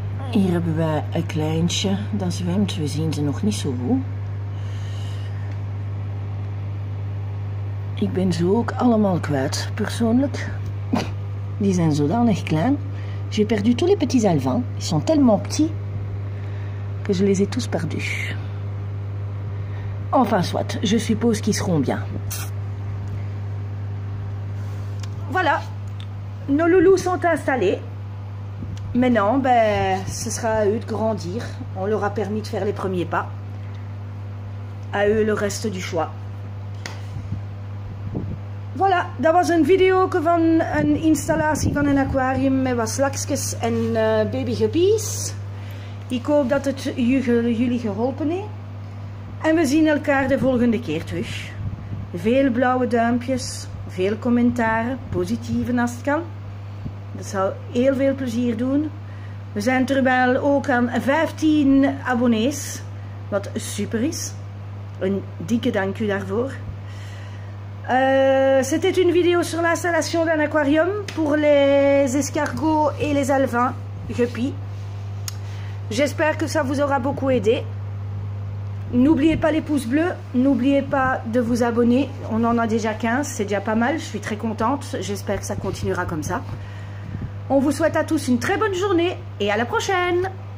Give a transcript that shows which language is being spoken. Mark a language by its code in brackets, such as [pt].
[nl] Hier hebben wij een kleintje dat zwemt. We zien ze nog niet zo goed. Ik ben ze ook allemaal kwijt, persoonlijk. Die zijn zodanig klein. [fr] J'ai perdu tous les petits alevins. Ils sont tellement petits que je les ai tous perdus. Enfin soit, je suppose qu'ils seront bien. Voilà, nos loulous sont installés. Maintenant, ben, ce sera à eux de grandir. On leur a permis de faire les premiers pas. À eux le reste du choix. [nl] Voilà, dat was een video van een installatie van een aquarium met wat slakjes en baby guppies. Ik hoop dat het jullie geholpen heeft. En we zien elkaar de volgende keer terug. Veel blauwe duimpjes, veel commentaren, positieve als het kan. Dat zal heel veel plezier doen. We zijn terwijl ook aan 15 abonnees. wat super is. Een dikke dank u daarvoor. [fr] C'était une vidéo sur l'installation d'un aquarium pour les escargots et les alevins guppies. J'espère que ça vous aura beaucoup aidé. N'oubliez pas les pouces bleus, n'oubliez pas de vous abonner. On en a déjà 15, c'est déjà pas mal, je suis très contente. J'espère que ça continuera comme ça. On vous souhaite à tous une très bonne journée et à la prochaine!